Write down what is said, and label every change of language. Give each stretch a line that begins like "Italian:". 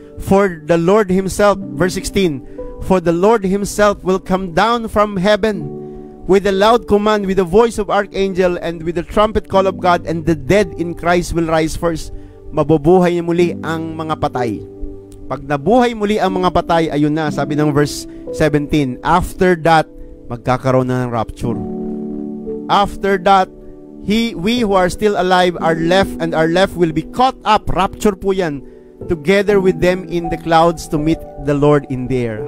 English: For the Lord Himself, verse 16, for the Lord Himself will come down from heaven with a loud command, with the voice of archangel, and with the trumpet call of God, and the dead in Christ will rise first.
Filipino: Mabubuhay muli ang mga patay. Pag nabuhay muli ang mga patay, ayun na, sabi ng verse 17, after that, magkakaroon na ng rapture.
English: After that, we who are still alive are left, and our left will be caught up,
Filipino: rapture po yan,
English: together with them in the clouds to meet the Lord in the air.